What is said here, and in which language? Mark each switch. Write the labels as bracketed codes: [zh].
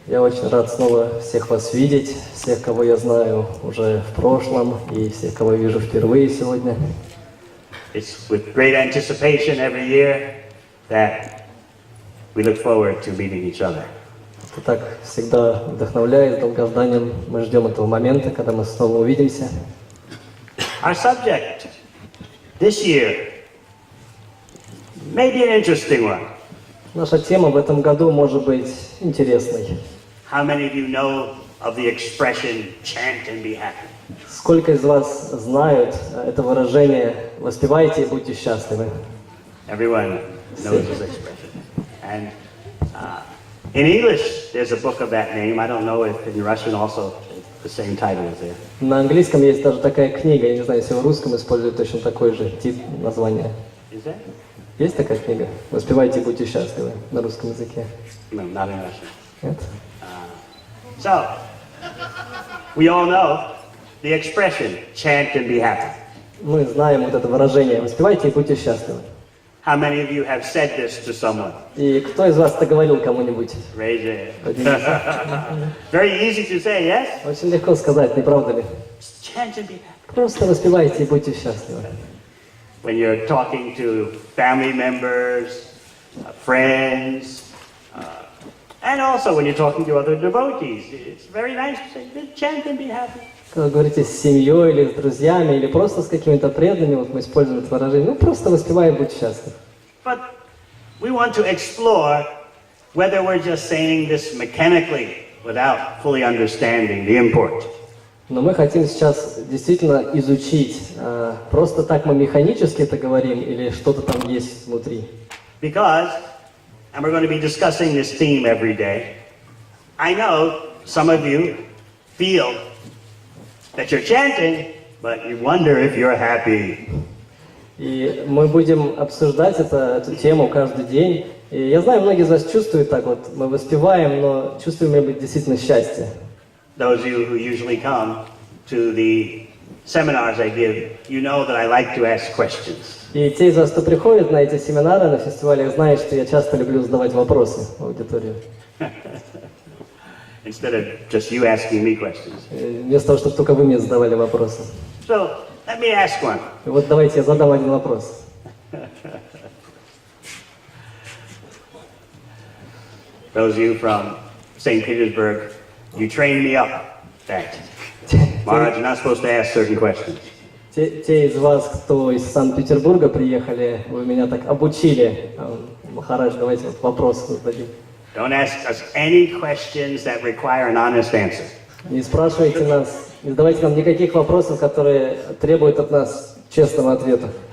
[ru] Я очень рад снова всех вас видеть, всех, кого я знаю уже в прошлом, и всех, кого вижу впервые сегодня. [en] It's with great anticipation every year that we look forward to meeting each other. [ru] Это так всегда вдохновляет, долгожданием мы ждем этого момента, когда мы снова увидимся. [en] Our subject this year may be an interesting one. [ru] Наша тема в этом году может быть интересной. [en] How many of you know of the expression chant and be happy? [ru] Сколько из вас знают это выражение «воспевайте и будьте счастливы»? [en] Everyone knows this expression. And in English, there's a book of that name. I don't know if in Russian also the same title is there. [ru] На английском есть даже такая книга, я не знаю, если в русском используют точно такой же тип названия. [en] Is there? [ru] Есть такая книга? «Воспевайте и будьте счастливы» на русском языке? [en] No, not in Russian. [ru] Нет? [en] So, we all know the expression chant and be happy. [ru] Мы знаем вот это выражение «воспевайте и будьте счастливы». [en] How many of you have said this to someone? [ru] И кто из вас это говорил кому-нибудь? [en] Raise your hand. Very easy to say, yes? [ru] Очень легко сказать, не правда ли? [en] Chant and be happy. [ru] Просто воспевайте и будьте счастливы. [en] When you're talking to family members, friends, and also when you're talking to other devotees, it's very nice to say, chant and be happy. [ru] Когда говорите с семьей или с друзьями, или просто с какими-то преданными, вот мы используем это выражение, ну просто воспевай и будь счастлив. [en] But we want to explore whether we're just saying this mechanically without fully understanding the import. [ru] Но мы хотим сейчас действительно изучить, просто так мы механически это говорим, или что-то там есть внутри. [en] Because, and we're going to be discussing this theme every day, I know some of you feel that you're chanting, but you wonder if you're happy. [ru] И мы будем обсуждать эту тему каждый день. И я знаю, многие из вас чувствуют так вот, мы воспеваем, но чувствуем ли мы действительно счастье? [en] Those of you who usually come to the seminars I give, you know that I like to ask questions. [ru] И те из вас, кто приходит на эти семинары, на фестивалях, знают, что я часто люблю задавать вопросы в аудиторию. [en] Instead of just you asking me questions. [ru] Вместо того, чтобы только вы мне задавали вопросы. [en] So, let me ask one. [ru] И вот давайте я задам один вопрос. [en] Those of you from St. Petersburg, you trained me up that Maharaj, you're not supposed to ask certain questions. [ru] Те из вас, кто из Санкт-Петербурга приехали, вы меня так обучили. Махарадж, давайте вот вопрос зададим. [en] Don't ask us any questions that require an honest answer. [ru] Не спрашивайте нас, не задавайте нам никаких вопросов, которые требуют от нас честного ответа.